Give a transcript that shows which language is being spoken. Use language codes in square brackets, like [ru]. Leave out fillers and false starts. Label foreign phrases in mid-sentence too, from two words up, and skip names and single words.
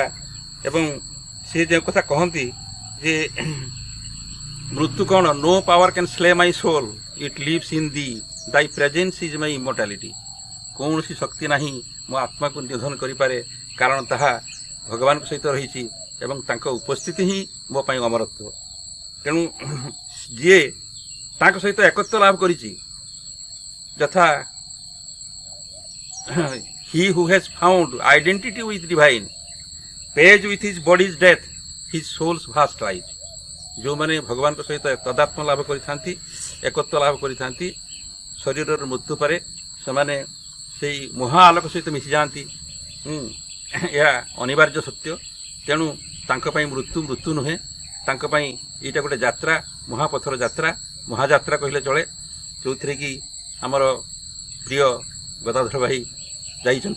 [or] ଏବଂ ସେ ଯେଉଁ କଥା କହନ୍ତି ଯେ ମୃତ୍ୟୁ କ'ଣ, [en] no power can slay my soul, it lives in the, thy presence is my immortality. [or] କୌଣସି ଶକ୍ତି ନାହିଁ ମୋ ଆତ୍ମାକୁ ନିଧନ କରିପାରେ, କାରଣ ତାହା ଭଗବାନଙ୍କ ସହିତ ରହିଛି ଏବଂ ତାଙ୍କ ଉପସ୍ଥିତି ହିଁ ମୋ ପାଇଁ ଅମରତ୍ୱ। ତେଣୁ ଯିଏ ତାଙ୍କ ସହିତ ଏକତ୍ୱ ଲାଭ କରିଛି, ଯଥା [en] he who has found identity with divine pays with his body's death his soul's vast light। [or] ଯେଉଁମାନେ ଭଗବାନଙ୍କ ସହିତ ତଦାତ୍ମ ଲାଭ କରିଥାନ୍ତି, ଏକତ୍ୱ ଲାଭ କରିଥାନ୍ତି, ଶରୀରର ମୃତ୍ୟୁ ପରେ ସେମାନେ ସେଇ ମହା ଆଲୋକ ସହିତ ମିଶି ଯାଆନ୍ତି। ଏହା ଅନିବାର୍ଯ୍ୟ ସତ୍ୟ। ତେଣୁ ତାଙ୍କ ପାଇଁ ମୃତ୍ୟୁ ନୁହେଁ, ତାଙ୍କ ପାଇଁ ଏଇଟା ଗୋଟେ ଯାତ୍ରା, ମହାପଥର ଯାତ୍ରା, ମହାଯାତ୍ରା କହିଲେ ଚଳେ, ଯେଉଁଥିରେ କି ଆମର ପ୍ରିୟ ଗଦାଧର ଭାଇ ଯାଇଛନ୍ତି।